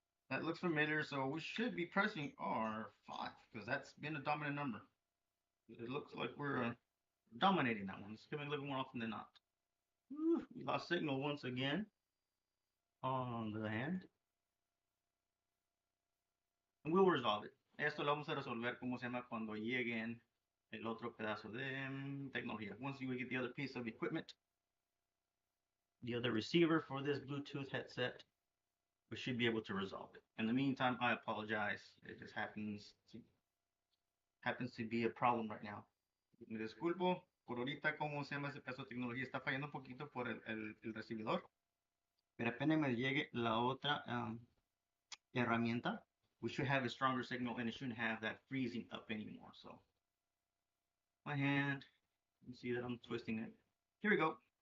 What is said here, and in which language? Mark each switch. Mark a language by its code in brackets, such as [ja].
[en] That looks familiar, so we should be pressing R5 because that's been a dominant number. It looks like we're dominating that one. It's coming a little more often than not. We lost signal once again on the hand. And we'll resolve it. [es] Esto lo vamos a resolver como se llama cuando lleguen el otro pedazo de tecnología. [en] Once you get the other piece of equipment, the other receiver for this Bluetooth headset, we should be able to resolve it. In the meantime, I apologize. It just happens to be a problem right now. [es] Me disculpo por ahorita cómo se llama ese pedazo de tecnología. Está fallando un poquito por el recibidor. Pero apenas me llegue la otra herramienta, [en] we should have a stronger signal and it shouldn't have that freezing up anymore. So my hand, you see that I'm twisting it. Here we go.